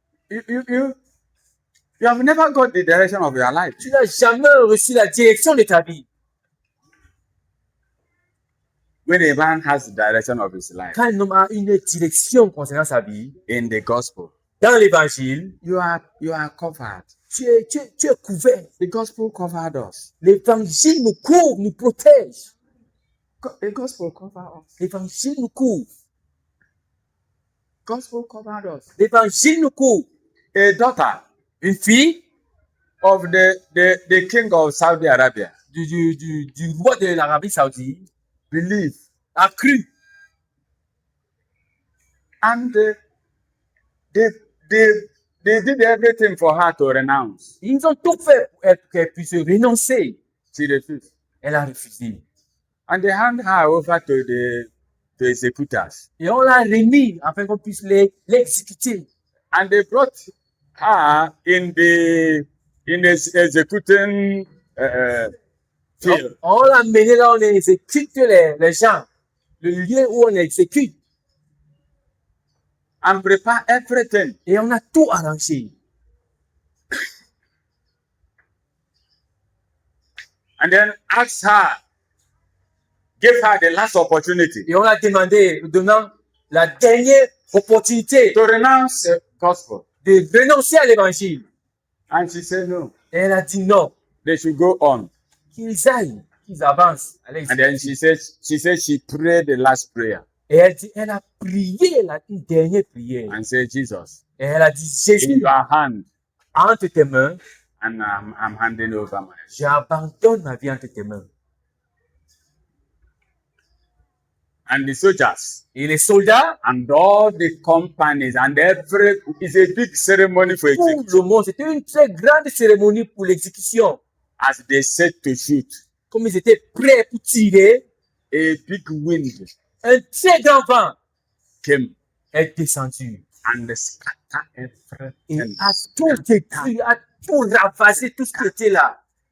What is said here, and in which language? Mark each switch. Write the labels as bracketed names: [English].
[English] You have never got the direction of your life. [French] Tu n'as jamais reçu la direction de ta vie. [English] When a man has the direction of his life [French] Quand un homme a une direction concernant sa vie, [English] in the gospel, [French] dans l'évangile, [English] you are covered. [French] tu es couvert. [English] The gospel covered us. [French] L'évangile nous couvre, nous protège. [English] The gospel covered us. [French] L'évangile nous couvre. [English] Gospel covered us. [French] L'évangile nous couvre. [English] A daughter, [French] Une fille [English] of the king of Saudi Arabia, [French] du roi de l'Arabie Saoudite [English] believed, [French] a cru. [English] and they did everything for her to renounce. [French] Ils ont tout fait pour qu'elle puisse renoncer. [English] She refused. [French] Elle a refusé. [English] And they hand her over to the executors. [French] Et on l'a remis afin qu'on puisse l'exécuter. [English] And they brought her in the executing field. [French] On l'a mené là, on exécute les gens. Le lieu où on exécute. [English] And prepare everything. [French] Et on a tout arrangé. [English] And then asked her, give her the last opportunity [French] Et on l'a demandé, donnant la dernière opportunité [English] to renounce the gospel. [French] de renoncer à l'évangile. [English] And she said no. [French] Et elle a dit non, [English] They should go on. [French] qu'ils aillent, qu'ils avancent. [English] And then she said she prayed the last prayer [French] Et elle dit, elle a prié une dernière prière. [English] and said, Jesus, [French] Et elle a dit, [English] in [French] Jésus, [English] your hand, [French] entre tes mains, [English] and I'm handing over my life. [French] j'abandonne ma vie entre tes mains. [English] And the soldiers [French] Et les soldats, [English] and all the companies and it's a big ceremony for [French] tout [English] execution. [French] le monde, c'était une très grande cérémonie pour l'exécution. [English] As they set to shoot, [French] Comme ils étaient prêts pour tirer, [English] a big wind [French] un très grand vent [English] came [French] est descendu. [English] and scattered [French] Et [English] everything. [French] a tout détruit, a tout ravagé, tout ce qui était là.